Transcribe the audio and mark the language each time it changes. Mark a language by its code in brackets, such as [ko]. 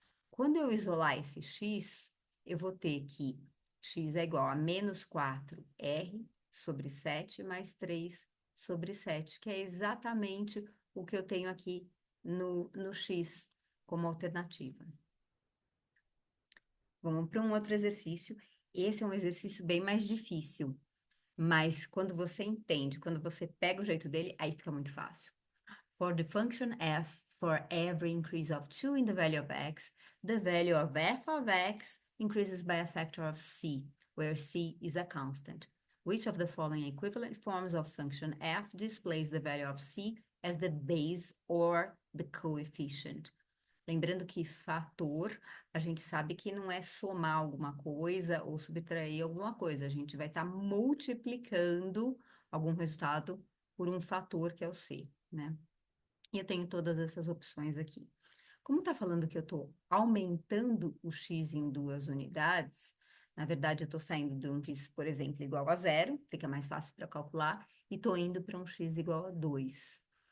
[pt] Quando eu isolar esse x, eu vou ter que x é igual a menos 4r sobre 7 mais 3 sobre 7, que é exatamente o que eu tenho aqui no x como alternativa. Vamos para um outro exercício. Esse é um exercício bem mais difícil, mas quando você entende, quando você pega o jeito dele, aí fica muito fácil. [en] For the function f, for every increase of 2 in the value of x, the value of f of x increases by a factor of c, where c is a constant. Which of the following equivalent forms of function f displays the value of c as the base or the coefficient? [pt] Lembrando que fator, a gente sabe que não é somar alguma coisa ou subtrair alguma coisa. A gente vai estar multiplicando algum resultado por um fator que é o c, né? E eu tenho todas essas opções aqui. Como está falando que eu estou aumentando o x em 2 unidades, na verdade eu estou saindo de um x, por exemplo, igual a 0, fica mais fácil para calcular, e estou indo para um x igual a 2.